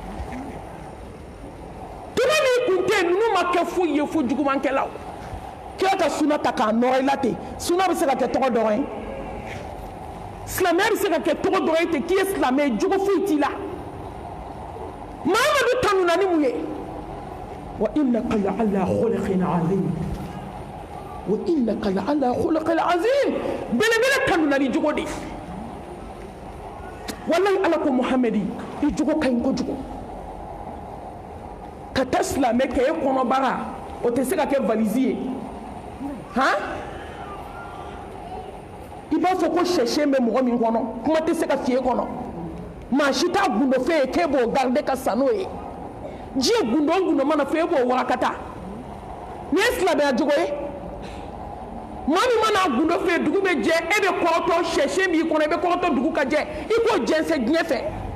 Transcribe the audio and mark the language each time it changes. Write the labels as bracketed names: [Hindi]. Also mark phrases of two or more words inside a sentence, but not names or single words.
[Bambara] tuma min kun tɛ yen ninnu ma kɛ foyi ye fo jugumankɛlaw kira ka suna ta k'a nɔrɔ i la ten suna bɛ se ka kɛ tɔgɔ dɔrɔn ye silamɛya bɛ se ka kɛ tɔgɔ dɔrɔn ye ten k'i ye silamɛ ye jogo foyi t'i la Mahamadu tanuna ni mun ye wa [Arabic] إنك لعلى خلق عظيم [Bambara] wa [Arabic] إنك لعلى خلق عظيم [Bambara] belebele tanuna ni jogo de wallahi ala ko Muhamadi i jogo ka ɲi kojugu ka taa silamɛ kɛ e kɔnɔbara o tɛ se ka kɛ valise ye i b'a fɔ ko sɛsɛn bɛ mɔgɔ min kɔnɔ kuma tɛ se ka fiyɛ kɔnɔ maa si t'a gundo fɛ ye k'e b'o garder ka sa n'o ye diɲɛ gundo o gundo mana fɛ e b'o warakata nin ye silamɛya jogo ye maa min mana gundo fɛ dugu bɛ jɛ e bɛ kɔrɔtɔ sɛsɛn b'i kɔnɔ i bɛ kɔrɔtɔ dugu ka jɛ i k'o jɛnsɛn diɲɛ fɛ